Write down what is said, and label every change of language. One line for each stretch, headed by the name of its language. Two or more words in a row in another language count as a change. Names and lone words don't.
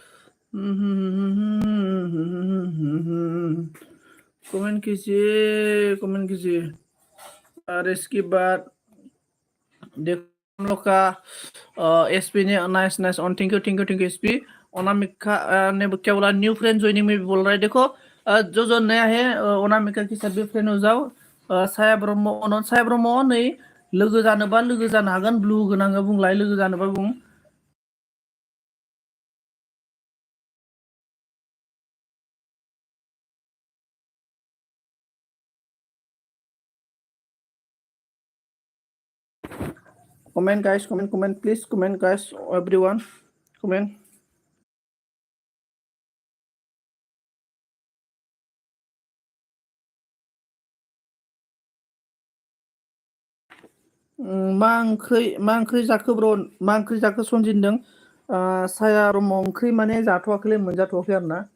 Hindi: कमेंट कीजिए कमेंट कीजिए और इसके बाद देखो हम लोग का एसपी ने
English: nice nice on thank you
Hindi: एसपी अनामिका ने क्या बोला
English: new friend joining
Hindi: में भी बोल रहा है देखो जो नया है अनामिका के साथ भी फ्रेंड हो जाओ साया ब्रह्म
Bodo: नै लोगो जानोबा लोगो जानो हागोन ब्लू गोनाङा बुंलाय लोगो जानोबा बुं
English: comment guys comment please comment guys everyone comment
Bodo: मा ओंख्रि जाखो ब्र मा ओंख्रि जाखो सनजिनदों साया ब्रह्म ओंख्रि माने जाथ'वाखैलै मोनजाथ'वाखै आरो ना